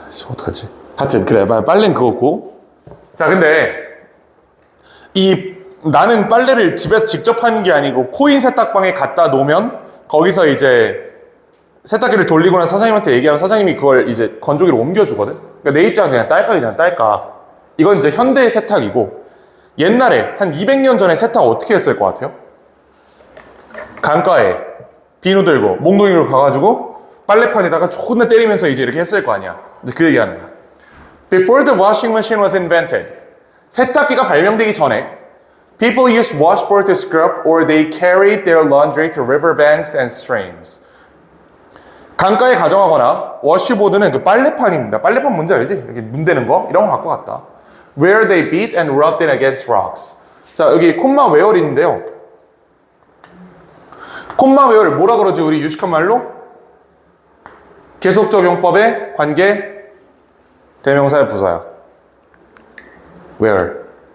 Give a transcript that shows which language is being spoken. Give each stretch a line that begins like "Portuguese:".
Korean: 어떡하지? 하여튼, 그래. 빨래는 그거고. 자, 근데, 나는 빨래를 집에서 직접 하는 게 아니고, 코인 세탁방에 갖다 놓으면, 거기서 이제, 세탁기를 돌리고 난 사장님한테 얘기하면 사장님이 그걸 이제 건조기로 옮겨주거든? 그러니까 내 입장은 그냥 딸깍이잖아, 딸깍. 이건 이제 현대의 세탁이고, 옛날에, 한 200년 전에 세탁 어떻게 했을 것 같아요? 강가에 비누 들고 몽둥이로 가가지고 빨래판에다가 존나 때리면서 이제 이렇게 했을 거 아니야. 그 얘기하는 거야.
English: Before the washing machine was invented,
Korean: 세탁기가 발명되기 전에
English: people used washboard to scrub or they carried their laundry to riverbanks and streams.
Korean: 강가에 가져가거나 워시보드는 그 빨래판입니다. 빨래판 뭔지 알지? 이렇게 문대는 거? 이런 거 갖고 갔다.
English: Where they beat and rubbed it against rocks.
Korean: 자, 여기 콤마 웨어리 있는데요. 콤마 웨어를 뭐라 그러지? 우리 유식한 말로? 계속적용법의 관계 대명사의 부사야. where.